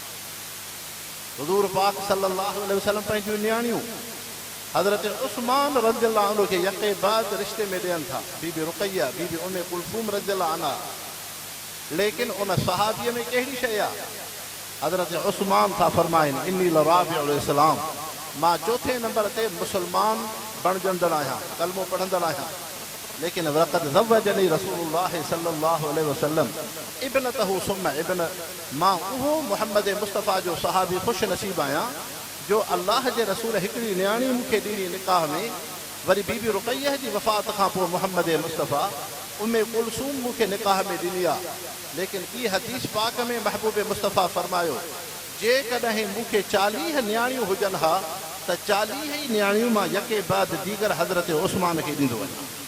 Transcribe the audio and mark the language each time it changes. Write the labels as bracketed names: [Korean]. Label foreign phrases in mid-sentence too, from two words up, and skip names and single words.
[Sindhi] हुज़ूर पाक [Arabic] صلى الله عليه وسلم [Sindhi] पंहिंजूं नियाणियूं हज़रत उस्मान [Arabic] رضي الله عنه [Sindhi] खे यके बाद रिश्ते में ॾियनि था, बीबी रुक़ैया, बीबी उम्मे कुलसूम [Arabic] رضي الله عنها. [Sindhi] लेकिन उन सहाबीअ में कहिड़ी शइ आहे? हज़रत उस्मान था फरमाइनि [Arabic] إني لرابع الإسلام, [Sindhi] मां चौथे नंबर ते मुसलमान बणजंदड़ आहियां, कलमो पढ़ंदड़ आहियां। [Arabic] لكن وقد زوجني رسول الله صلى الله عليه وسلم ابنته ثم ابن, [Sindhi] मां उहो मुहम्मद मुस्तफ़ा जो सहाबी ख़ुशि नसीब आहियां जो अल्लाह जे रसूल हिकिड़ी नियाणी मूंखे ॾिनी निकाह में। वरी बीबी रुक़ैया जी वफ़ात खां पोइ मुहम्मद मुस्तफ़ा उम्मे कुलसूम मूंखे निकाह में ॾिनी आहे। लेकिन ई हदीस पाक में महबूब मुस्तफ़ा फरमायो, जेकॾहिं मूंखे 40 नियाणियूं हुजनि हा त 40 ई नियाणियूं मां यके बाद दीगर हज़रत उस्मान खे ॾींदो वञा।